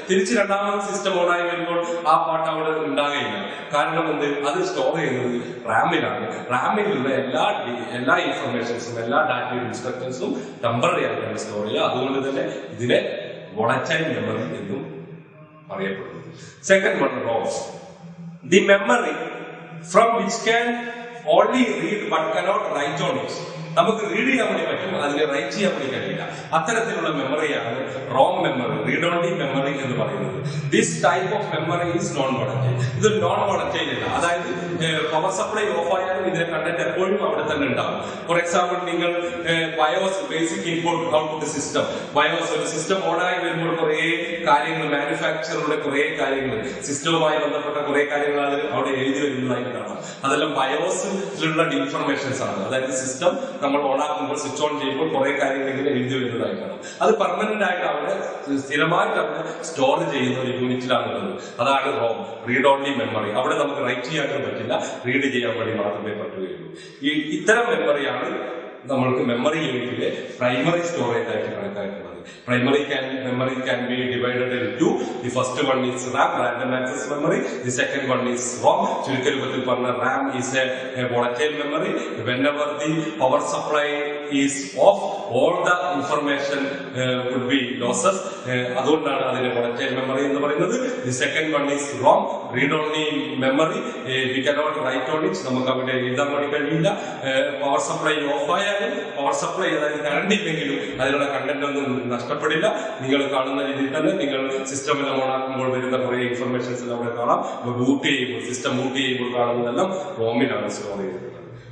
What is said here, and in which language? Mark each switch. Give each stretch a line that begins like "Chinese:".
Malayalam: തിരിച്ച് രണ്ടാമത് system on ആയി വരുമ്പോൾ ആ പാട്ട് അവിടെ ഉണ്ടാകുകയില്ല. കാരണം എന്ത്, അത് സ്റ്റോർ ചെയ്യുന്നത് റാമിലാണ്. റാമിലുള്ള എല്ലാ ഇൻഫർമേഷൻസും എല്ലാ ഡാറ്റയും ഇൻസ്ട്രക്ഷൻസും ടെമ്പററി ആയിട്ടാണ് സ്റ്റോർ ചെയ്യുക. അതുകൊണ്ട് തന്നെ ഇതിനെ വോളറ്റൈൽ മെമ്മറി എന്നും അറിയപ്പെടുന്നു.
English: Second one, ROM. The memory from which can only read but cannot write on it.
Malayalam: നമുക്ക് റീഡ് ചെയ്യാൻ വേണ്ടി പറ്റും, അതിനെ റൈറ്റ് ചെയ്യാൻ വേണ്ടി കഴിയില്ല. അത്തരത്തിലുള്ള മെമ്മറിയാണ് Rome memory, read only memory എന്ന് പറയുന്നത്.
English: This type of memory is non volatile.
Malayalam: ഇത് നോൺ വോളറ്റൈൽ അല്ല. അതായത് പവർ സപ്ലൈ ഓഫ് ആയാലും ഇതിന്റെ കണ്ടന്റ് എപ്പോഴും അവിടെ തന്നെ ഉണ്ടാവും. ഫോർ എക്സാമ്പിൾ, നിങ്ങൾ BIOS, basic input output system, BIOS ഒരു സിസ്റ്റം ഓണായി വരുമ്പോൾ കുറെ കാര്യങ്ങൾ, മാനുഫാക്ചറുടെ കുറെ കാര്യങ്ങൾ, സിസ്റ്റവുമായി ബന്ധപ്പെട്ട കുറെ കാര്യങ്ങൾ അവിടെ എഴുതി വരുന്നതായിട്ട് കാണാം. അതെല്ലാം ബയോസിലുള്ള ഇൻഫർമേഷൻസ് ആണ്. അതായത് സിസ്റ്റം നമ്മൾ ഓണാക്കുമ്പോൾ, സ്വിച്ച് ഓൺ ചെയ്യുമ്പോൾ കുറെ കാര്യങ്ങൾ ഇങ്ങനെ എഴുതി വരുന്നതായിട്ടാണ്. അത് പെർമനന്റ് ആയിട്ട് അവിടെ സ്ഥിരമായിട്ട് അവിടെ സ്റ്റോർ ചെയ്യുന്ന ഒരു യൂണിറ്റിലാണുള്ളത്. അതാണ് റോം, റീഡ് ഓൺലി മെമ്മറി. അവിടെ നമുക്ക് റൈറ്റ് ചെയ്യാനും പറ്റില്ല, റീഡ് ചെയ്യാൻ വേണ്ടി മാത്രമേ പറ്റുകയുള്ളൂ. ഇത്തരം മെമ്മറിയാണ് നമ്മൾക്ക് മെമ്മറി യൂണിറ്റിലെ പ്രൈമറി സ്റ്റോറേജ് ആയിട്ട് കണക്കാക്കുന്നത്.
English: Primary memory can be divided into two. The first one is RAM, random access memory. The second one is ROM.
Malayalam: ചുരുക്കരൂപത്തിൽ പറഞ്ഞ
English: RAM is a volatile memory. Whenever the power supply is off, all the information would be losses.
Malayalam: അതുകൊണ്ടാണ് അതിനെ volatile memory എന്ന് പറയുന്നത്.
English: The second one is ROM, read only memory. We cannot write on it.
Malayalam: നമുക്ക് അവിടെ എഴുതാൻ വേണ്ടി കഴിയില്ല. Power supply of ആയാലും, പവർ സപ്ലൈ അതായത് കറണ്ട് ഇല്ലെങ്കിലും അതിലുള്ള കണ്ടന്റ് ഒന്നും നഷ്ടപ്പെടില്ല. നിങ്ങൾ കാണുന്ന രീതിയിൽ തന്നെ നിങ്ങൾ സിസ്റ്റമെല്ലാം ഓൺ ആക്കുമ്പോൾ വരുന്ന കുറെ ഇൻഫർമേഷൻസ് എല്ലാം അവിടെ കാണാം. സിസ്റ്റം ബൂട്ട് ചെയ്യുമ്പോൾ കാണുന്നതെല്ലാം റോമിലാണ് സ്റ്റോർ ചെയ്തിട്ടുള്ളത്.